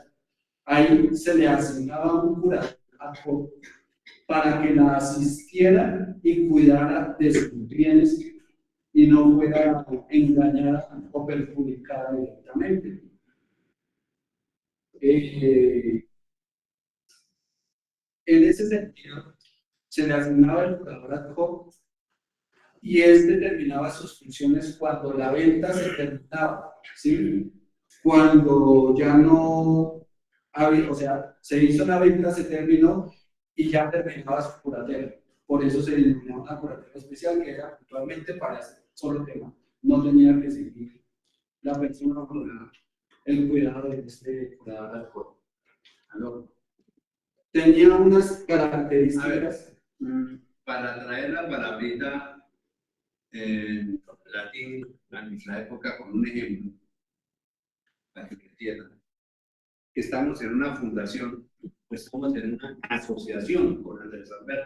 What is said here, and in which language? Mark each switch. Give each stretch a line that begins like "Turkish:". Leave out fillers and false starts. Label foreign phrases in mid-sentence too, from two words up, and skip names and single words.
Spanish: Ahí se le asignaba un curador para que la asistiera y cuidara de sus bienes y no fuera engañada o perjudicada directamente. En ese sentido, se le asignaba el curador
Latin: ad hoc
Spanish: y este terminaba sus funciones cuando la venta se terminaba, ¿sí? Cuando ya no había, o sea, se hizo la venta, se terminó y ya terminaba su curatela. Por eso se denominaba una curatela especial que era puntualmente para ese solo tema. No tenía que seguir la persona con el cuidado de este curador
Latin: ad hoc.
Spanish: Tenía unas características. Para traer la palabrita en latín a nuestra época con un ejemplo, para que me entiendan, que estamos en una fundación, pues estamos en una asociación con Andrés Alberto.